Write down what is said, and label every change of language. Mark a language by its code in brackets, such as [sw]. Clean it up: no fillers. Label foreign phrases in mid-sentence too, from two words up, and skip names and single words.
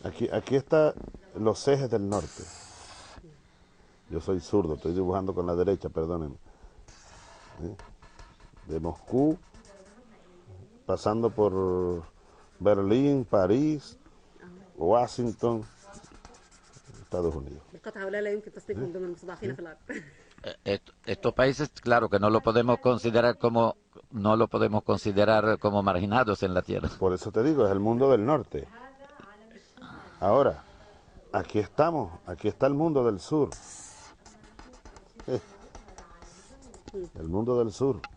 [es] Aquí está los ejes del norte. Yo soy zurdo, estoy dibujando con la derecha, perdónenme. De Moscú, pasando por Berlín, París, Washington, Estados Unidos. [ar] بالقطع هؤلاء لا يمكن تصنيفهم ضمن المستضعفين في الأرض. [es] Estos países, claro que no lo podemos considerar como marginados en la tierra. Por eso te digo, es el mundo del norte. Ahora, aquí estamos, aquí está el mundo del sur. El mundo del sur.